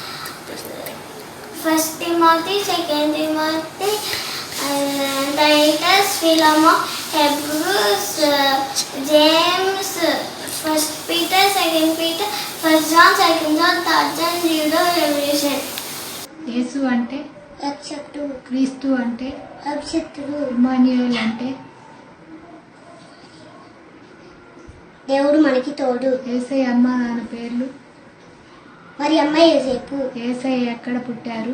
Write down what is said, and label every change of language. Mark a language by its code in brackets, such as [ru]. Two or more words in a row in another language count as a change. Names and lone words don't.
[en] 1 Timothy, 2 Timothy, Titus, Philemon, Hebrews, James, 1 Peter, 2 Peter, 1 John, 2 John, 3 John, Jude, Revelation. [te] యేసు అంటే, రక్షకుడు, క్రీస్తు అంటే, అభిషక్తుడు, ఇమ్మానుయేల్ అంటే, దేవుడు మనకి తోడు. యేసయ్య అమ్మ నాన్న పేర్లు, మరి అమ్మ యోసేపు, యేసయ్య ఎక్కడ పుట్టారు,